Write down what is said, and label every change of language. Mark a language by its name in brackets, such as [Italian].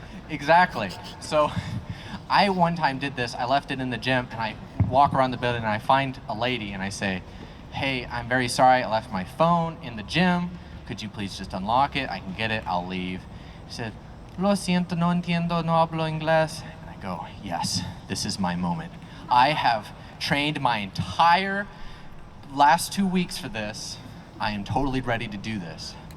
[English] Exactly. So I one time did this. I left it in the gym, and I walk around the building and I find a lady and I say, "Hey, I'm very sorry, I left my phone in the gym. Could you please just unlock it? I can get it, I'll leave." [Spanish] She said, "Lo siento, no entiendo, no hablo inglés." [English] And I go, yes, this is my moment. I have trained my entire last 2 weeks for this. I am totally ready to do this.